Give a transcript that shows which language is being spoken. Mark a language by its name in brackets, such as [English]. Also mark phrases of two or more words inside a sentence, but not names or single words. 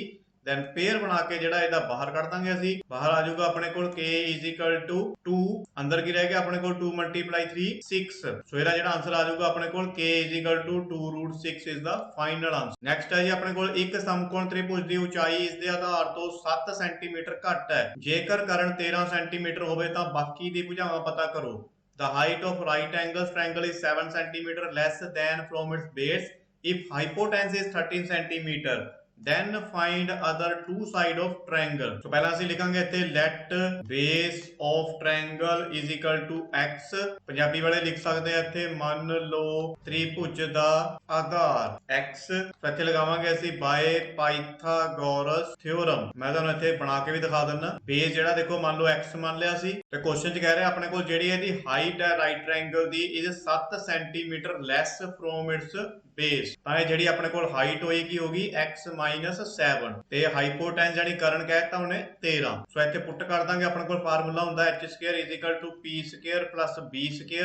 [English] then pair [Punjabi] ਬਣਾ ਕੇ ਜਿਹੜਾ ਇਹਦਾ ਬਾਹਰ ਕੱਢ ਦਾਂਗੇ ਅਸੀਂ। ਬਾਹਰ ਆ ਜਾਊਗਾ ਆਪਣੇ ਕੋਲ k = 2, ਅੰਦਰ ਕੀ ਰਹਿ ਗਿਆ ਆਪਣੇ ਕੋਲ 2 × 3 6। ਸੋ ਇਹਦਾ ਜਿਹੜਾ ਆਨਸਰ ਆ ਜਾਊਗਾ ਆਪਣੇ ਕੋਲ k = 2√6 [English] is the final answer. [Punjabi] ਨੈਕਸਟ ਹੈ ਜੀ ਆਪਣੇ ਕੋਲ ਇੱਕ ਸਮਕੋਣ ਤ੍ਰਿਭੁਜ ਦੀ ਉਚਾਈ ਇਸ ਦੇ ਆਧਾਰ ਤੋਂ 7 ਸੈਂਟੀਮੀਟਰ ਘੱਟ ਹੈ। ਜੇਕਰ ਕਰਨ 13 ਸੈਂਟੀਮੀਟਰ ਹੋਵੇ ਤਾਂ ਬਾਕੀ ਦੀ ਭੁਜਾਵਾਂ ਪਤਾ ਕਰੋ। [English] The height of right angle triangle is 7 cm less than from its base if hypotenuse is 13 cm। then find other two side of triangle। [Punjabi] ਸੋ ਪਹਿਲਾਂ ਅਸੀਂ ਲਿਖਾਂਗੇ ਇੱਥੇ [English] let base of triangle is equal to x। [Punjabi] ਪੰਜਾਬੀ ਵਾਲੇ ਲਿਖ ਸਕਦੇ ਆ ਇੱਥੇ ਮੰਨ ਲਓ ਤ੍ਰਿਭੁਜ ਦਾ ਆਧਾਰ x। ਸੋ ਇੱਥੇ ਲਗਾਵਾਂਗੇ ਅਸੀਂ [English] by Pythagoras theorem। [Punjabi] ਮੈਂ ਤੁਹਾਨੂੰ ਇੱਥੇ ਬਣਾ ਕੇ ਵੀ ਦਿਖਾ ਦਿੰਦਾ। ਬੇਸ ਜਿਹੜਾ ਦੇਖੋ ਮੰਨ ਲਓ x ਮੰਨ ਲਿਆ ਸੀ ਤੇ ਕੁਐਸਚਨ 'ਚ ਕਹਿ ਰਿਹਾ ਆਪਣੇ ਕੋਲ ਜਿਹੜੀ ਇਹਦੀ ਹਾਈਟ ਹੈ [English] right triangle [Punjabi] ਦੀ ਇਹ 7 [English] centimetre less from its base [Punjabi] ਤਾਂ ਜਿਹੜੀ ਆਪਣੇ ਕੋਲ ਹਾਈਟ ਹੋਏਗੀ ਹੋਗੀ x - 7 ਤੇ ਹਾਈਪੋਟੈਨਸ ਜਾਨੀ ਕਰਨ ਕਹਿਤਾ ਉਹਨੇ 13 ਸੋ ਇੱਥੇ ਪੁੱਟ ਕਰ ਦਾਂਗੇ ਆਪਣੇ ਕੋਲ ਫਾਰਮੂਲਾ ਹੁੰਦਾ h² = p² + b²।